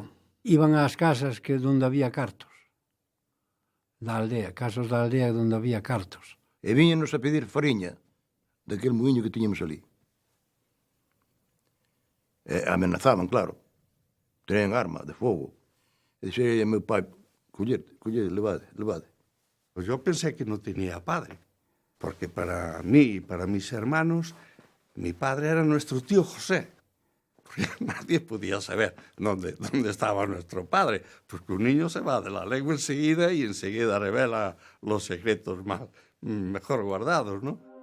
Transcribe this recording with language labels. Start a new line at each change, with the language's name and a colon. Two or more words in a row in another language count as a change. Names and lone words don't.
Galician: Iban ás casas que onde había cartos. Da aldea, casas da aldea onde había cartos. E viñenos a pedir fariña daquel muiño que tiñamos ali. E amenazaban, claro. Tenían arma de fogo. E dixei a meu pai, collede, levade.
Spanish: Pues yo pensé que no tenía padre, porque para mí y para mis hermanos Mi padre era nuestro tío José. Porque nadie podía saber dónde estaba nuestro padre, porque un niño se va de la lengua enseguida y enseguida revela los secretos mejor guardados, ¿no?